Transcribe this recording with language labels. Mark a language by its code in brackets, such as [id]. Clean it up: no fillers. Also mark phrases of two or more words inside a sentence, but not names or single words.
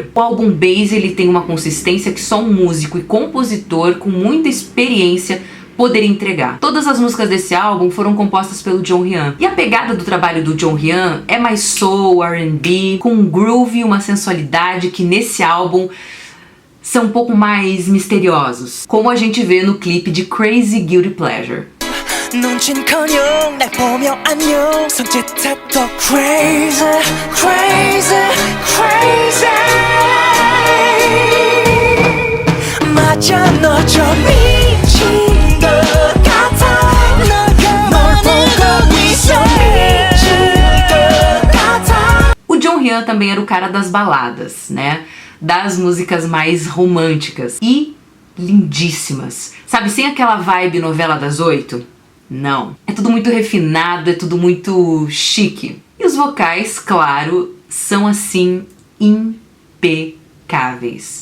[pt] O álbum Base, ele tem uma consistência que só um músico e compositor com muita experiência poderia entregar. Todas as músicas desse álbum foram compostas pelo John Hyun. E a pegada do trabalho do John Hyun é mais soul, R&B, com um groove e uma sensualidade que nesse álbum são um pouco mais misteriosos, como a gente vê no clipe de Crazy Guilty Pleasure. [ko] 눈치커녕 날 보며 안녕 손짓해도 [en] crazy crazy crazy [ko] 맞아 너 좀 미친 것 같아 널 보고 있어 미친 것 같아. [pt] O John Hyun também era o cara das baladas, né? Das músicas mais românticas e lindíssimas. Sabe, sem aquela vibe novela das 8? Não. É tudo muito refinado, é tudo muito chique. E os vocais, claro, são assim impecáveis.